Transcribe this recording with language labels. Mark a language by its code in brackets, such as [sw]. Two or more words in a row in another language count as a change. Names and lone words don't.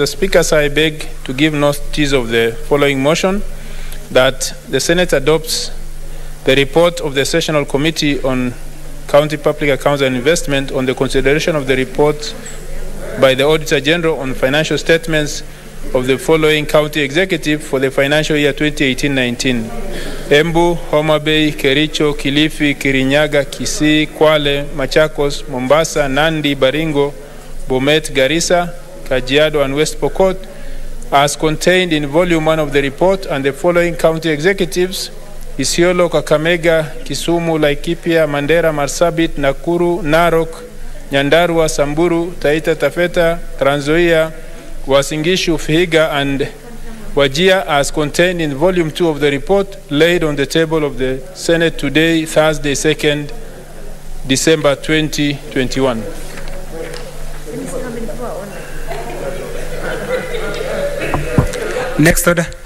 [en] Speaker, sir, I beg to give notice of the following motion, that the Senate adopts the report of the Sessional Committee on County Public Accounts and Investment on the consideration of the report by the Auditor General on financial statements of the following county executive for the financial year 2018-19. Embu, Homa Bay, Kericho, Kilifi, Kirinyaga, Kisii, Kwale, Machakos, Mombasa, Nandi, Baringo, Bomet, Garissa, Kajiado, and West Pokot, as contained in Volume 1 of the report, and the following county executives: Isiolo, Kakamega, Kisumu, Laikipia, Mandera, Marsabit, Nakuru, Narok, Nyandarua, Samburu, Taita Taveta, Trans Nzoia, Uasin Gishu, Vihiga, and Wajir, as contained in Volume 2 of the report laid on the table of the Senate today, Thursday, 2nd December 2021. Next order.